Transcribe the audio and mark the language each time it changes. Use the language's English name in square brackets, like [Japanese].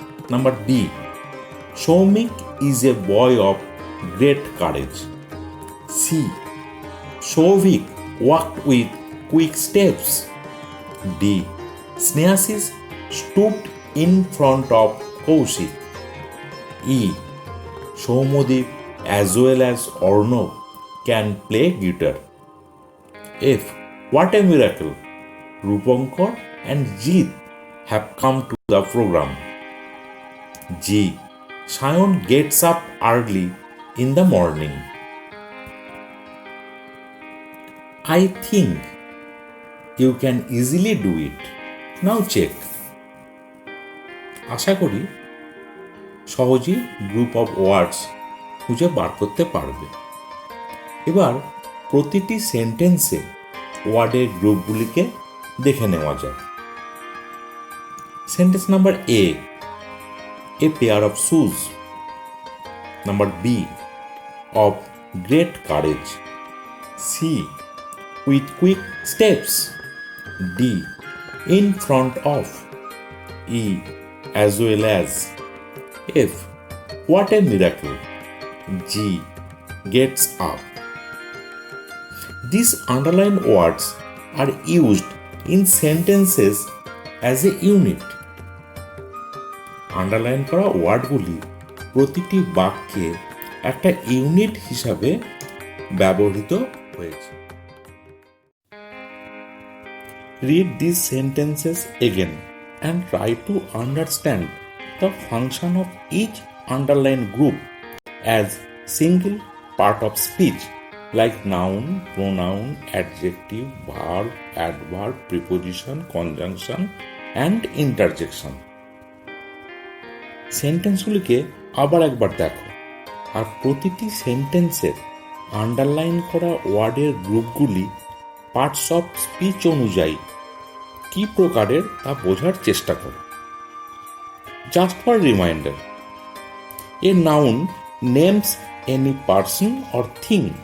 [English] Number B, Soumik is a boy of great courage. C, Souvik walked with quick steps. D, Snehashis stood in front of Koushik. E, Soumodip as well as Arnav can play guitar. F. What a miracle! Rupankar and Jeet have come to the program. G. Shayon gets up early in the morning. I think you can easily do it. Now check. [Bangla] আশা করি সহজেই group of words খুঁজে বার করতে পারবে। এবার প্রতিটি সেন্টেন্সে ওয়ার্ডের গ্রুপগুলিকে দেখে নেওয়া যাক। [English] Sentence number A pair of shoes. Number B of great courage. C with quick steps. D in front of. E as well as. F. What a miracle. G. Gets up. These underlined words are used in sentences as a unit. [Bangla] Underline করা ওয়ার্ডগুলি প্রতিটি বাক্যে একটা unit হিসাবে ব্যবহৃত হয়েছে। [English] Read these sentences again and try to understand the function of each underlined group as single part of speech like noun, pronoun, adjective, verb, adverb, preposition, conjunction and interjection. [Bangla] সেন্টেন্সগুলিকে আবার একবার দেখো আর প্রতিটি সেন্টেন্সের আন্ডারলাইন করা ওয়ার্ডের গ্রুপগুলি পার্টস অফ স্পিচ অনুযায়ী কি প্রকারের তা বোঝার চেষ্টা করো। [English] Just for reminder, a noun names any person or thing.